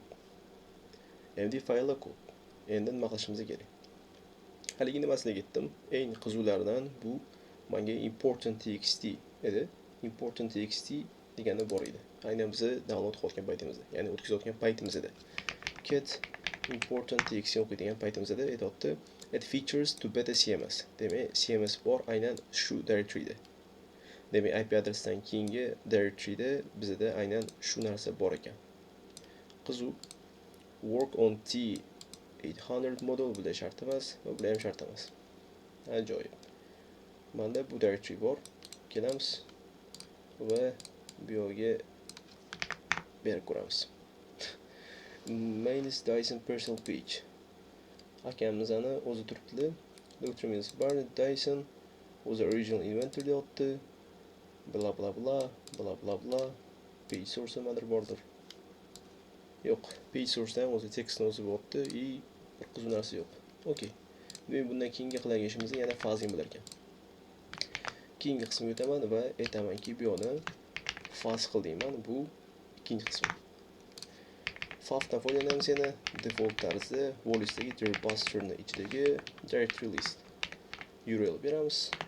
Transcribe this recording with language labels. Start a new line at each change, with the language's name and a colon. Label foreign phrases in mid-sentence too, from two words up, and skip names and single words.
Uzbek: md fayllar ko'p. Endi nima qilishimiz kerak? Haligi nimasiga ketdim. Eng qiziqlaridan bu menga
English: important txt
Uzbek: edi.
English: Important txt
Uzbek: degani bor edi. Aynan biz download qilgan paytimizda, ya'ni o'tkazayotgan paytimizda.
English: Cat important txt
Uzbek: o'qiydigan paytimizda aytibdi.
English: Add features to beta CMS.
Uzbek: Demak, CMS bor aynan shu directoryda. Demak, IP adresdan keyingi directoryda bizda aynan shu narsa bor ekan. Qiziq.
English: Work on T800 model
Uzbek: bu da shart emas, va bu ham shart emas. Ajoyib. Menda bu directory bor. Kelamiz va bu yerga berib ko'ramiz.
English: Niels Dyson personal page.
Uzbek: Akamizani o'zi turibdi. Dr. Niels Dyson o'zi
English: original inventor
Uzbek: deyapti. Bla bla bla bla bla bla.
English: Page source
Uzbek: nimadir bordir. Yo'q,
English: page source
Uzbek: ham o'zi tekstni o'zi bo'pti, bir qiziq narsa yo'q. Okay. Men bundan keyingi qilgan ishimizda yana fazing bo'lar ekan. Keyingi qismga o'taman va aytamanki, bu yerni faz qil deyman. Bu ikkinchi qism. Favdan foydalanamiz yana default tarzda Wallis'dagi repositoryni ichidagi
English: directory list URL
Uzbek: beramiz.